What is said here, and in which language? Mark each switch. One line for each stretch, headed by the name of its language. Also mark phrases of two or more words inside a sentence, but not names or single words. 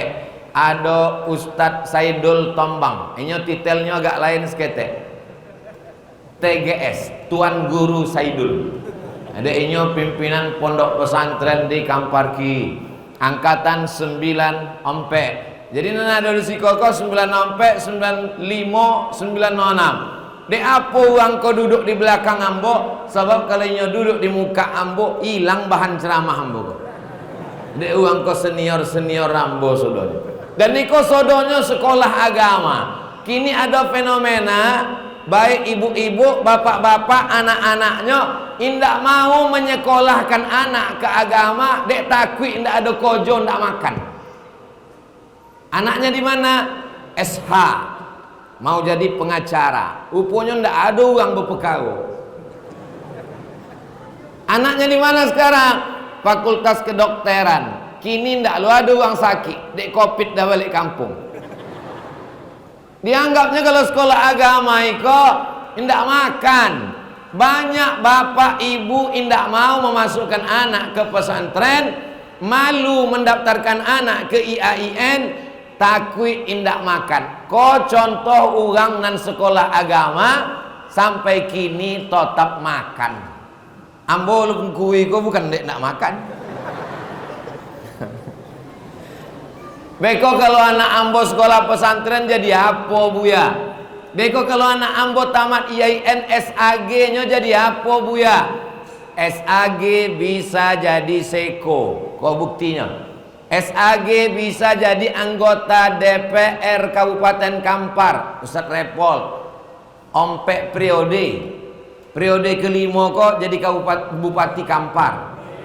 Indonesian: Ada Ustadz Saidul Tombang, ini titelnya agak lain seketek, TGS, Tuan Guru Saidul. Ada ini pimpinan pondok pesantren di Kamparki, angkatan 94. Jadi nana ada di Sikoko 94, 95, 96.
Minangkabau: Dek apa orang kau duduk di belakang ambo? Sebab kalau nyo duduk di muka ambo, hilang bahan ceramah ambo. Dek orang kau senior ambo sodonyo. Dan niko sodonyo sekolah agama.
Indonesian: Kini ada fenomena baik ibu-ibu, bapak-bapak, anak-anaknya
Minangkabau: indak mau
Indonesian: menyekolahkan anak ke agama.
Minangkabau: Dek takwi indak ada kojo, indak makan.
Indonesian: Anaknya di mana? SH. Mau jadi pengacara, rupanya ndak ada orang berpekara. Anaknya di mana sekarang? Fakultas kedokteran.
Minangkabau: Kini ndak lu ada orang sakit, dek covid dah balik kampung.
Indonesian: Dianggapnya kalau sekolah agama
Minangkabau: iko ndak makan.
Indonesian: Banyak bapak ibu ndak mau memasukkan anak ke pesantren, malu mendaftarkan anak ke IAIN.
Minangkabau: Takwi indak makan. Ko contoh orang nan sekolah agama sampai kini tetap makan. Ambo lu kui ko bukan dek nak makan. Beko kalau anak ambo sekolah pesantren jadi apa buya? Beko kalau anak ambo tamat IAIN SAG nya jadi apa buya? SAG bisa jadi seko. Ko buktinya?
Indonesian: SAG bisa jadi anggota DPR Kabupaten Kampar, Ustadz Repol, ompek periode kelima
Minangkabau: kok jadi
Indonesian: Bupati Kampar.